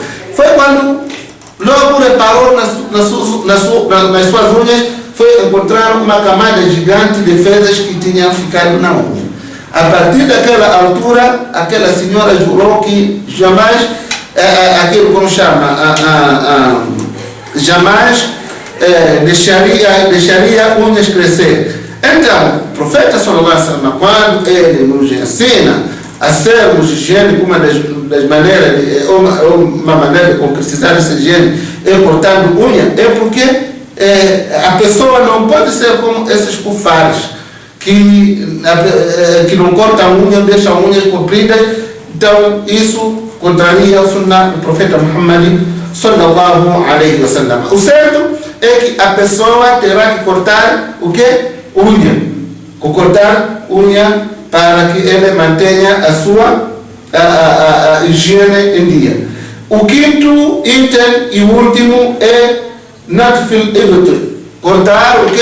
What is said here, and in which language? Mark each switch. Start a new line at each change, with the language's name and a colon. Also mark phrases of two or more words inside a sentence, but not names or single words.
Portuguese: Foi quando logo reparou nas suas unhas, foi encontrar uma camada gigante de fezes que tinham ficado na unha. A partir daquela altura, aquela senhora jurou que jamais, aquilo como chama, jamais deixaria unhas crescer.
Arabic: Então, o profeta صلى الله عليه وسلم,
Portuguese: quando ele nos ensina a sermos higiênicos, uma das maneiras, uma maneira de concretizar essa higiene é cortando unha, é porque a pessoa não pode ser como esses kufares que não cortam unha, deixam unhas compridas. Então isso contraria o sunnah do profeta Muhammad
Arabic: صلى الله عليه وسلم.
Portuguese: O certo é que a pessoa terá que cortar o que? Unha. Cortar unha para que ele mantenha a sua higiene em dia. O quinto item e último é
Arabic: نتف الإبط,
Portuguese: cortar o que?